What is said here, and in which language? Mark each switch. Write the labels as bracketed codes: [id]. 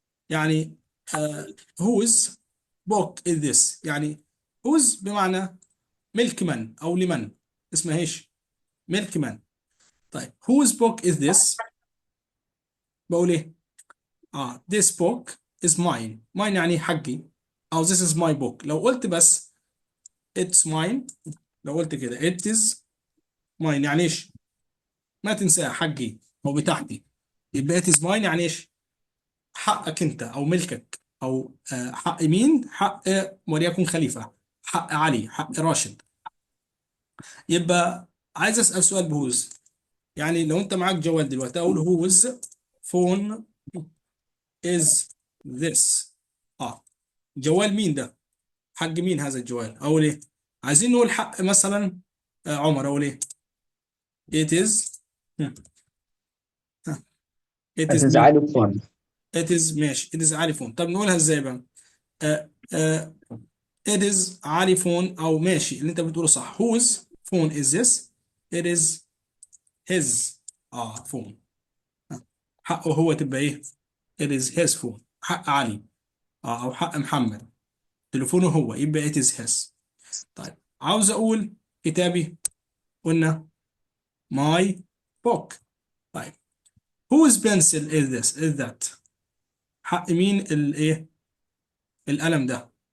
[ar] يعني [en] whose book is this، [ar] يعني whose بمعنى ملك من او لمن، اسمها ايش؟ ملك من. [en] طيب whose book is this، [ar] بقول ايه؟ [en] this book is mine. mine [ar] يعني حقي، او [en] this is my book. [ar] لو قلت بس it's mine، لو قلت كده [en] it is mine [ar] يعني ايش؟ ما تنساها، حقي او بتاعتي. يبقى [en] it is mine [ar] يعني ايش؟ حقك انت او ملكك، او حق مين؟ حق وليكن خليفه، حق علي، حق راشد. يبقى عايز اسال سؤال بهوز. يعني لو انت معاك جوال دلوقتي اقول [en] whose phone is this. [ar] جوال مين ده؟ حق مين هذا الجوال؟ اقول ايه؟ عايزين نقول حق مثلا عمر، اقول ايه؟ it is هم، it is مين؟ هتزعلوا فن. [en] it is [ar] ماشي [en] it is علي phone. [ar] طب نقولها ازاي بقى؟ آه، آه، [en] it is علي phone, [ar] او ماشي اللي انت بتقوله صح. [en] whose phone is this؟ it is his phone. [ar] حقه هو تبقى ايه؟ [en] it is his phone. [ar] حق علي او حق محمد، تليفونه هو، يبقى it is his. طيب عاوز اقول كتابي، قلنا [en] my book. [ar] طيب [en] whose pencil is this is that؟ [ar] حق مين الايه؟ القلم ده.